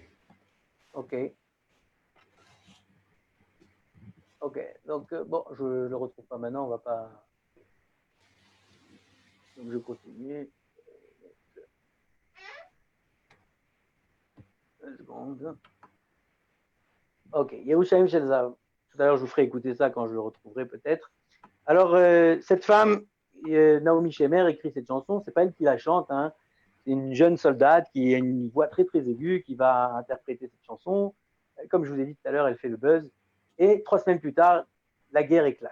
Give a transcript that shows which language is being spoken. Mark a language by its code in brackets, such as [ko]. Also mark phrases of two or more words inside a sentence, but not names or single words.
[fr] Ok. Ok. Donc, bon, je ne le retrouve pas maintenant, on va pas. Donc, je continue. Une seconde. Ok. Yerushalayim shel Zahav. Tout à l'heure, je vous ferai écouter ça quand je le retrouverai peut-être. Alors, cette femme, Naomi Shemer, écrit cette chanson. C'est pas elle qui la chante, hein. C'est une jeune soldate qui a une voix très très aiguë qui va interpréter cette chanson. Comme je vous ai dit tout à l'heure, elle fait le buzz. Et 3 semaines plus tard, la guerre éclate.